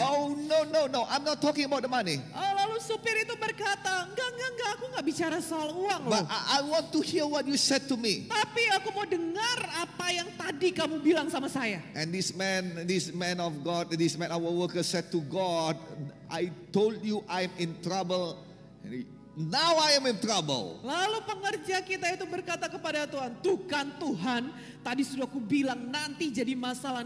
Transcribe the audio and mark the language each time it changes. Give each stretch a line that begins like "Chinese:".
English: Oh, no, I'm not talking about the money.
Indonesian: Lalu supir itu berkata, enggak, aku nggak bicara soal uang
English: But I want to hear what you said to me.
Indonesian: Tapi aku mau dengar apa yang tadi kamu bilang sama saya.
English: And this man of God, our worker said to God, I told you I'm in trouble. Now I am in trouble.
Indonesian: Lalu pengerja kita itu berkata kepada Tuhan, tuh kan Tuhan, tadi sudah aku bilang nanti jadi masalah.